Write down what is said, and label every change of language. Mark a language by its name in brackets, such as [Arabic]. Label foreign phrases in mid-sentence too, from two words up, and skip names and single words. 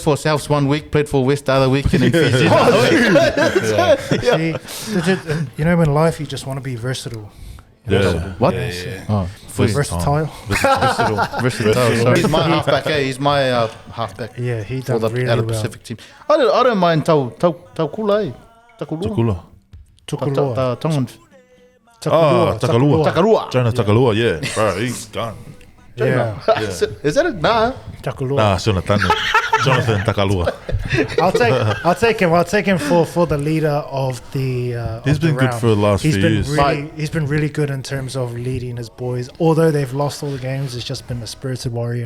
[English] for Souths one week, played for West the other week, and in Fiji. See, you know, in life you just want to be versatile. Yeah. What? Yeah. Oh, Versatile. versatile. So he's my halfback. He's my halfback Yeah, he for done the really out of well. Pacific team. I don't mind Tau Kula. Takulua. Takula. Tukulua. Oh, Takalua. Takarua. Jonah Takalua, yeah. Bro, he's gone. Yeah, Is that it? Nah. Takulua. Nah, Jonathan Takalua. I'll take him for the leader of the. He's of the been good round. for the last He's few been years. Really, he's been really good in terms of leading his boys. Although they've lost all the games, it's just been a spirited warrior.